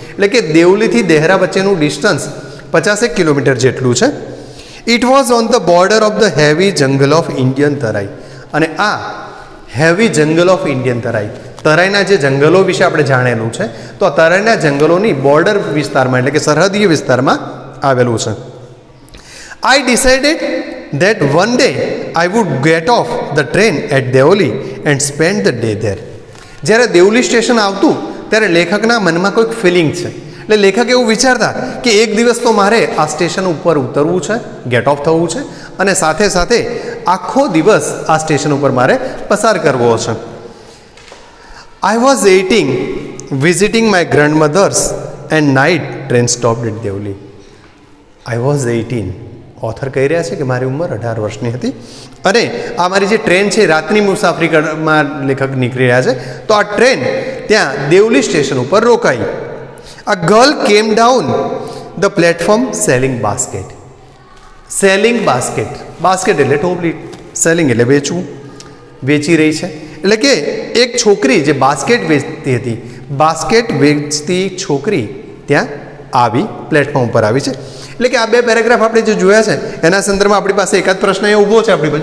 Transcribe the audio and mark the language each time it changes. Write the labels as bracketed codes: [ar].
[gu] એટલે કે દેવલીથી દહેરા વચ્ચેનું ડિસ્ટન્સ 50 કિલોમીટર જેટલું છે. [en] It was on the border of the heavy jungle of Indian Terai. [gu] અને આ [en] heavy jungle of Indian Terai, [gu] તરાઈના જે જંગલો વિશે આપણે જાણેલું છે, તો આ તરાઈના જંગલોની બોર્ડર વિસ્તારમાં એટલે કે સરહદીય વિસ્તારમાં આવેલું છે. [en] I decided that one day I would get off the train at Deoli and spend the day there. [gu] જ્યારે દેવલી સ્ટેશન આવતું ત્યારે લેખકના મનમાં કોઈક ફિલિંગ છે, એટલે લેખક એવું વિચારતા કે એક દિવસ તો મારે આ સ્ટેશન ઉપર ઉતરવું છે, [en] get off [gu] થવું છે, અને સાથે સાથે આખો દિવસ આ સ્ટેશન ઉપર મારે પસાર કરવો છે. [en] I was 18 visiting my grandmother's and night train stopped at Deoli. I was 18. [gu] Author કહી રહ્યા છે કે મારી ઉંમર 18 વર્ષની હતી અને આ મારી જે ટ્રેન છે રાતની મુસાફરીમાં લેખક નીકળી રહ્યા છે, તો આ ટ્રેન ત્યાં દેવલી સ્ટેશન ઉપર રોકાઈ. [en] A girl came down the platform selling basket. Selling basket, [gu] basket એટલે ટોપલી, સેલિંગ એટલે વેચવું, વેચી રહી છે. એટલે કે એક છોકરી જે બાસ્કેટ વેચતી હતી, બાસ્કેટ વેચતી છોકરી ત્યાં આવી, પ્લેટફોર્મ પર આવી છે. એટલે કે આ બે પેરેગ્રાફ આપણે જે જોયા છે એના સંદર્ભમાં આપણી પાસે એકાદ પ્રશ્ન એ ઊભો છે આપણી પાસે.